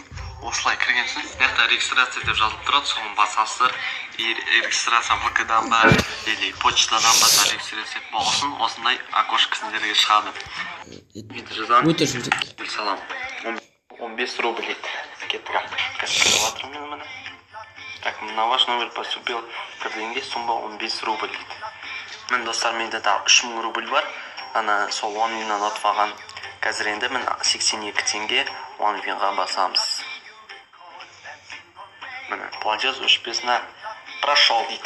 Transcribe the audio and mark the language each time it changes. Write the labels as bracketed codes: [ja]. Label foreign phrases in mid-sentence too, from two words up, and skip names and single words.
[kk] Осылай кірген соң, бұяқта регистрация деп жазылып тұрады, соған басасыздар. Регистрация ВК-дан ба, или почтадан ба регистрация болсын, осындай окошко сіздерге шығады. Өте жүрдік. Салам. 15 рубль дейді. Кеттік қазір жатырмын мен міне. [ru] Так, на ваш номер поступил кірденге сумма 15 рубль дейді. [kk] Мен достар, менде тағы 3000 рубль бар. Ана сол OneWin-нан ұтып алған. Қазір енді мен 82 теңге OneWin-ға басамыз. Міне, платеж өшпесіне прошел дейді.